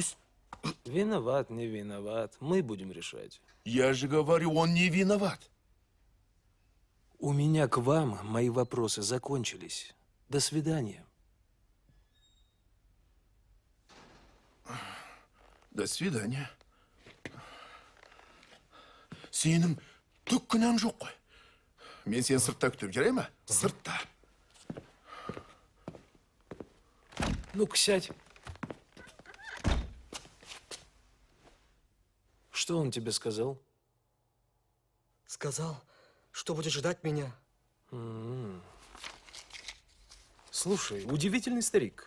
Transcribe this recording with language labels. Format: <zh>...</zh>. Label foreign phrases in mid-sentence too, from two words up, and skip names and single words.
<ru>Виноват, не виноват. Мы будем решать. Я же говорю, он не виноват. У меня к вам мои вопросы закончились. До свидания. До свидания.</ru> <kk>Сенің түк күнәң жоқ қой. Мен сені сыртта күтіп жарай ма? Сыртта.</kk> <ru>Ну-ка, сядь. Что он тебе сказал? Сказал, что будет ждать меня. Слушай, удивительный старик.</ru>